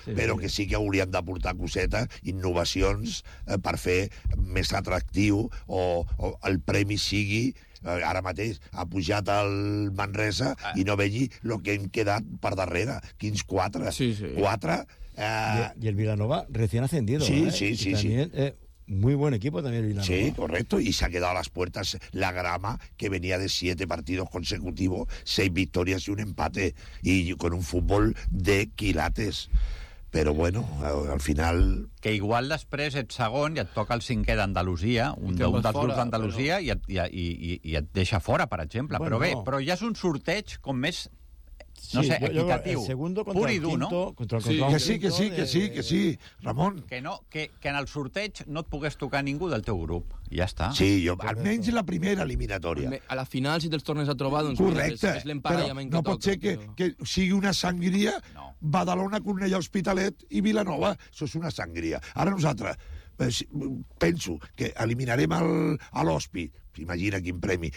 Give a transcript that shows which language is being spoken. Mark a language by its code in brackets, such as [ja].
[ca] Però que sí que haurien d'aportar cosetes, innovacions, per fer més atractiu o el premi sigui... ara mateix ha pujat el Manresa i no vegi el que hem quedat per darrere. Quins quatre? Sí, sí. Quatre. I el Vilanova [es] recién ascendido. [ca] Sí, ¿eh? [es] Sí, sí. También, sí. Muy buen equipo también el Vilanova. Sí, correcto. Y se ha quedado a las puertas la grama que venía de 7 partidos consecutivos, 6 victorias y un empate. Y con un fútbol de quilates. [ca] Però, bueno, al final... Que igual després ets segon i et toca el cinquè d'Andalusia, un dels clubs d'Andalusia, però... i et deixa fora, per exemple. Bueno, però bé, no. Però ja és un sorteig com més, no sí, sé, equitatiu. [es] El segundo contra el quinto... No? Contra el [ca] sí, que sí, que sí, que sí, que sí, Ramon. Que, no, que en el sorteig no et pogués tocar ningú del teu grup. Ja està. Sí, jo, almenys la primera eliminatòria. A la final, si te'ls tornes a trobar, doncs... Correcte. És l'emparellament que toca. No pot ser que sigui una sangria... No. Badalona, Cornellà, Hospitalet i Vilanova. Això és una sangria. Ara nosaltres, penso que eliminarem a l'Hospi. Imagina quin premi.